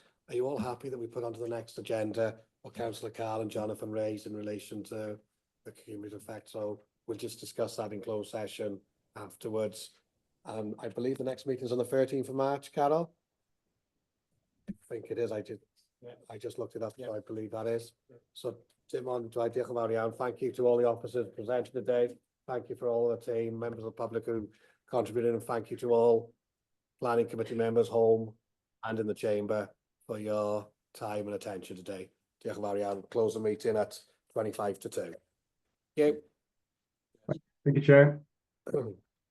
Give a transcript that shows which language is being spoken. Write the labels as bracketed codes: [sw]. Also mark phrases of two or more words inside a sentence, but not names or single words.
[en] Are you all happy that we put onto the next agenda what Councillor Carl and Jonathan raised in relation to the cumulative effect? So we'll just discuss that in closed session afterwards. I believe the next meeting is on the 13th of March, Carol? I think it is. I just looked it up, so I believe that is. So Timon, [cy] diolch yn fawr iawn. [en] Thank you to all the officers presented today. Thank you for all the team, members of the public who contributed, and thank you to all planning committee members home and in the chamber for your time and attention today. [cy] Diolch yn fawr iawn. [en] Close the meeting at 2:25. Thank you. Thank you, Chair.